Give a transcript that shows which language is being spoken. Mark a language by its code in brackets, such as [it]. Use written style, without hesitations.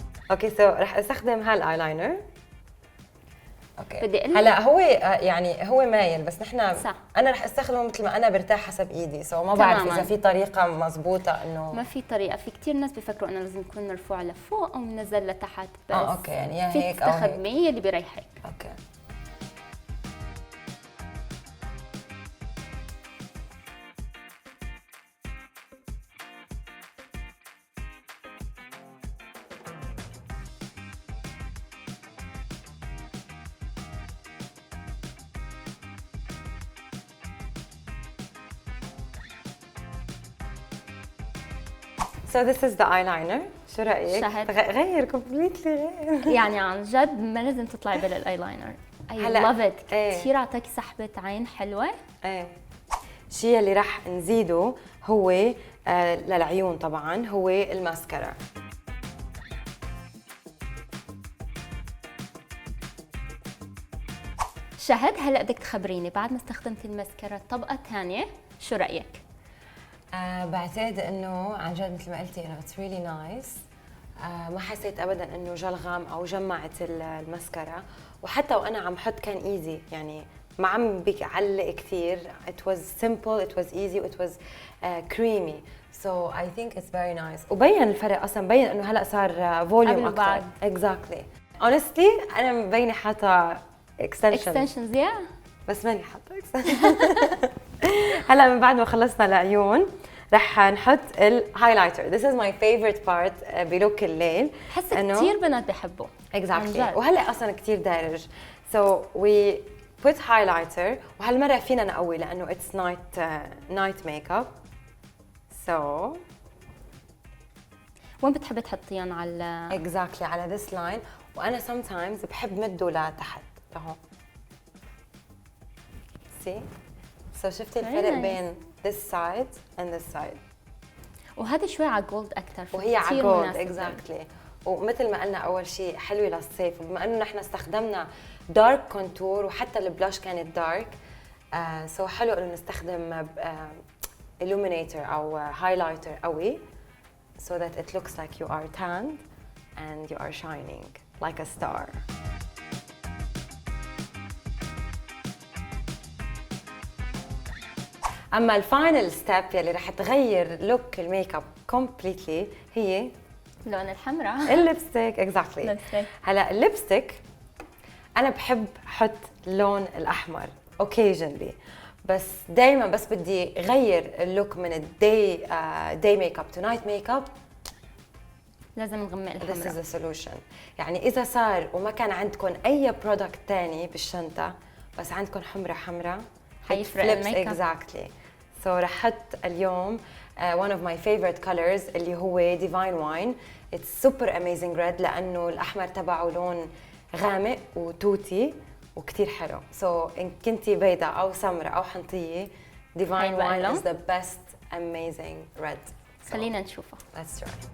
[ar] اوكي رح استخدم هالايلاينر. اوكي بدي اقول هلا هو يعني هو مايل، بس نحن صح. انا رح استخدمه مثل ما انا برتاح حسب ايدي، ما بعرف تماماً. اذا في طريقه مضبوطه انه ما في طريقه. في كثير ناس بيفكروا انه لازم يكون مرفوع لفوق او منزل لتحت، بس اوكي يعني يا فيك هيك او هيك. تستخدميه اللي بيريحك. [en] Okay So this is the eyeliner. [ar] شو رأيك؟ شهد. غير كومبليتلي غير. يعني عن جد ما لازم تطلعي بالايلاينر. [en] I [ar] هلا، [en] love it. [ar] ايه. كثير اعطاكي سحبة عين حلوة. ايه. الشيء اللي راح نزيده هو للعيون طبعا هو الماسكارا. شهد هلا بدك تخبريني بعد ما استخدمتي الماسكارا الطبقة الثانية شو رأيك؟ بعتقد انه عن جد مثل ما قلتي انه [en] It's really nice. [ar] ما حسيت ابدا انه جلغم او جمعت الماسكارا، وحتى وانا عم حط كان ايزي، يعني ما عم بيعلق كثير. [en] it was simple, it was easy, it was creamy, so I think it's very nice. [ar] وبين الفرق اصلا، بين انه هلا صار فوليوم اكثر. وبعد. [en] exactly honestly [ar] انا مبينه حاطه [en] extensions يا [ar] بس ماني حاطه extensions. هلا من بعد ما خلصنا العيون رح نحط الهايلايتر. [en] This is my favorite part [ar] بلوك الليل. بحس كثير بنات بحبه. exactly. وهلا اصلا كثير دارج. [en] So we put highlighter، [ar] وهالمره فينا نقوي لانه [en] it's night makeup. So [ar] وين بتحبي تحطيهم على exactly على [en] this line، [ar] وانا sometimes بحب مده لتحت لهون. [en] see so [ar] شفتي الفرق [en] nice. بين this side and this side. [ar] وهذا شوي على جولد اكثر، وهي على جولد اكزاكتلي. ومثل ما قلنا اول شيء حلوه للصيف، وبما انه نحن استخدمنا دارك كونتور وحتى البلاش كانت دارك، سو حلو انه نستخدم illuminator او هايلايتر قوي [en] so that it looks like you are tanned and you are shining like a star. [ar] اما الفاينل ستيب يلي رح تغير لوك الميك اب كومبليتلي هي لون الحمراء. الليبستيك. اكزاكتلي. هلا الليبستيك انا بحب احط اللون الاحمر اوكيجنلي، بس دائما بس بدي غير اللوك من [en] الداي make up to night make up, [ar] لازم نغمق الحمراء. [en] This is a solution. [ar] يعني اذا صار وما كان عندكم اي برودكت ثاني بالشنطه بس عندكم حمراء حيفرق الميك اب. [en] exactly. so [ar] رح احط اليوم [en] one of my favorite colors [ar] اللي هو [en] Divine Wine. it's super amazing red [ar] لانه الاحمر تبعه لون غامق وتوتي وكتير حلو. so ان كنتي بيضاء او سمراء او حنطيه [en] Divine Wine is the best amazing red. [ar] خلينا نشوفه. [en] Let's try.